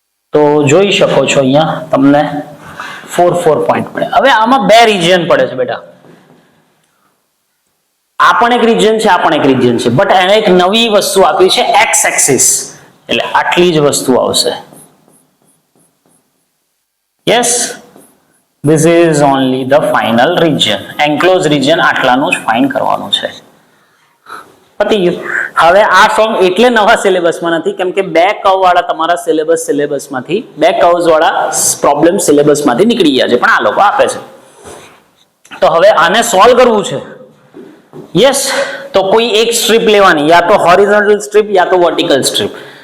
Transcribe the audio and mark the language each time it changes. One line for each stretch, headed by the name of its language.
Gujarati: તો જોઈ શકો છો અહીંયા તમને 4 4 પોઈન્ટ મળે। હવે આમાં બે રિજિયન પડે છે બેટા, આ પણ એક રિજિયન છે, આ પણ એક રિજિયન છે, બટ એને એક નવી વસ્તુ આપી છે એક્સ એક્સિસ, એટલે આટલી જ વસ્તુ આવશે। Yes,
English: This is only the final region.
Gujarati: Enclosed region આટલાનું જ ફાઇન કરવાનું છે. પતી ગયું. હવે આ સોંગ એટલે નવા સિલેબસમાં નથી કેમ કે બે કર્વ વાળા તમારા સિલેબસમાંથી બે કર્વ્સ વાળા પ્રોબ્લેમ સિલેબસમાંથી નીકળી ગયા છે પણ આ લોકો આપે છે. તો હવે આને સોલ્વ કરવું છે. યસ, તો કોઈ એક સ્ટ્રીપ લેવાની, યા તો હોરિઝોન્ટલ સ્ટ્રીપ યા તો વર્ટિકલ સ્ટ્રીપ.